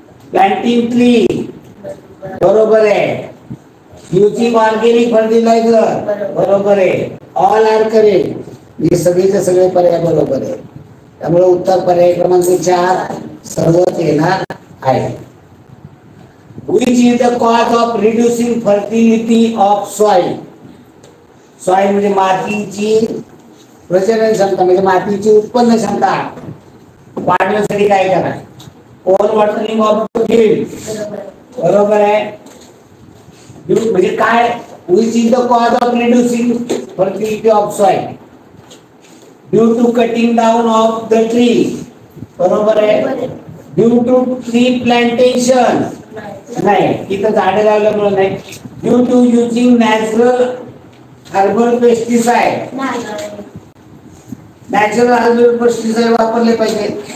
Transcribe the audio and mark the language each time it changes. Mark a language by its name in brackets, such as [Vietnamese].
[English] planting tree, [Marathi] बरोबर आहे. [English] using organic fertiliser, [Marathi] बरोबर आहे. [English] all are correct, [Marathi] हे सगळेचे सगळे पर्याय बरोबर आहे. त्यामुळे उत्तर पर्याय क्रमांक 4 सर्वच येणार आहे. [English] Which is the cause of reducing fertility of soil? [Marathi] Soil म्हणजे मातीची प्रजनन क्षमता, म्हणजे मातीची उत्पन्न क्षमता वाढवण्यासाठी काय करा? [English] over watering of the field, [Marathi] बरोबर आहे. म्हणजे काय? [English] Which is the cause of reducing fertility of soil? Due to cutting down of the tree, [Marathi] बरोबर आहे. [English] Due to tree plantation, [Marathi] नाही, तिथं झाडं लावल्यामुळे नाही. [English] due to using natural herbal pesticide, natural herbal pesticide [Marathi] वापरले पाहिजे.